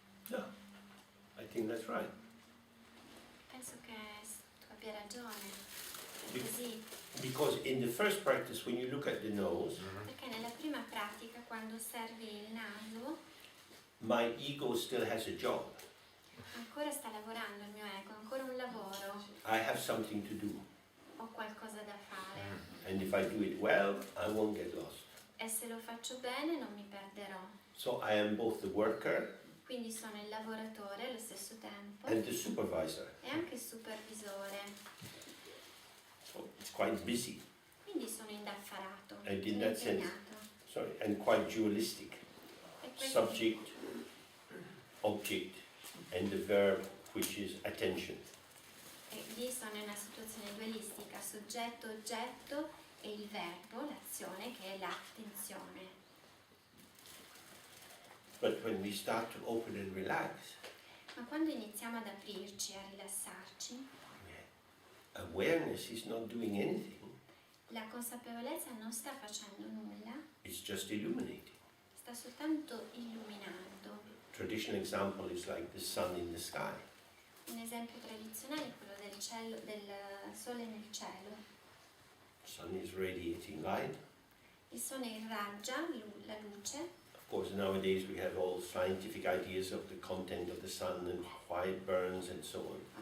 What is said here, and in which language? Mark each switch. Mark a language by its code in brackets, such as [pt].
[en] Yeah, I think that's right. [it] Penso che tu abbia ragione, è Be- così, [en] Because in the first practice, when you look at the nose, [it] perché nella prima pratica, quando osservi il naso, [en] my ego still has a job. [it] ancora sta lavorando il mio ego, ancora un lavoro, [en] I have something to do. [it] ho qualcosa da fare. [en] And if I do it well, I won't get lost. [it] E se lo faccio bene non mi perderò. [en] So I am both the worker [it] Quindi sono il lavoratore allo stesso tempo [en] and the supervisor. [it] e anche il supervisore. [en] So it's quite busy, [it] Quindi sono indaffarato, [en] And in [it] sono [en] that sense- [it] impegnato. [en] and quite dualistic. [it] E questo- [en] Subject, object, and the verb, which is attention. [it] e lì sono in una situazione dualistica, soggetto, oggetto e il verbo, l'azione che è l'attenzione. [en] But when we start to open and relax, [it] Ma quando iniziamo ad aprirci, a rilassarci, [en] awareness is not doing anything. [it] la consapevolezza non sta facendo nulla, [en] It's just illuminating. [it] sta soltanto illuminando. [en] Traditional example is like the sun in the sky. [it] Un esempio tradizionale è quello del cielo, del sole nel cielo. [en] Sun is radiating light. [it] Il sole irraggia la luce. [en] Of course, nowadays we have all scientific ideas of the content of the sun and why it burns and so on.